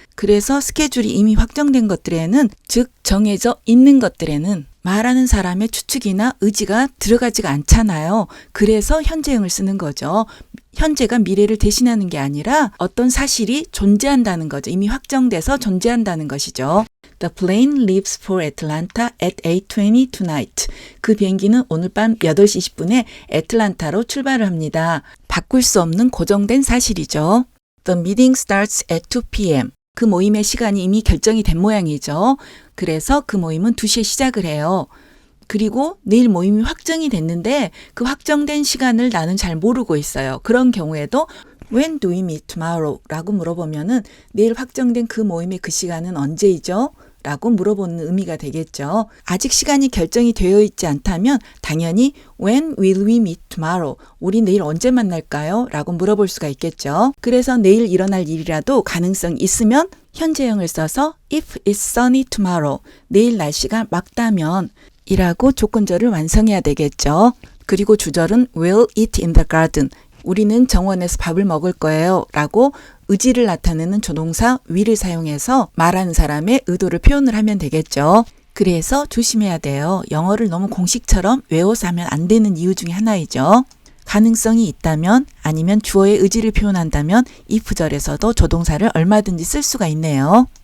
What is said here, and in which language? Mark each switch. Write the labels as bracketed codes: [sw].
[ko] 그래서 스케줄이 이미 확정된 것들에는, 즉 정해져 있는 것들에는 말하는 사람의 추측이나 의지가 들어가지가 않잖아요. 그래서 현재형을 쓰는 거죠. 현재가 미래를 대신하는 게 아니라 어떤 사실이 존재한다는 거죠. 이미 확정돼서 존재한다는 것이죠. [en] The plane leaves for Atlanta at 8:20 tonight. [ko] 그 비행기는 오늘 밤 8시 20분에 애틀란타로 출발을 합니다. 바꿀 수 없는 고정된 사실이죠. [en] The meeting starts at 2 p.m. [ko] 그 모임의 시간이 이미 결정이 된 모양이죠. 그래서 그 모임은 2시에 시작을 해요. 그리고 내일 모임이 확정이 됐는데 그 확정된 시간을 나는 잘 모르고 있어요. 그런 경우에도 [en] When do we meet tomorrow? [ko] 라고 물어보면은 내일 확정된 그 모임의 그 시간은 언제이죠? 라고 물어보는 의미가 되겠죠. 아직 시간이 결정이 되어 있지 않다면 당연히 [en] When will we meet tomorrow? [ko] 우리 내일 언제 만날까요? 라고 물어볼 수가 있겠죠. 그래서 내일 일어날 일이라도 가능성이 있으면 현재형을 써서 [en] If it's sunny tomorrow, [ko] 내일 날씨가 맑다면 이라고 조건절을 완성해야 되겠죠. 그리고 주절은 [en] We'll eat in the garden. [ko] 우리는 정원에서 밥을 먹을 거예요. 라고 의지를 나타내는 조동사 will을 사용해서 말하는 사람의 의도를 표현을 하면 되겠죠. 그래서 조심해야 돼요. 영어를 너무 공식처럼 외워서 하면 안 되는 이유 중에 하나이죠. 가능성이 있다면 아니면 주어의 의지를 표현한다면 if절에서도 조동사를 얼마든지 쓸 수가 있네요.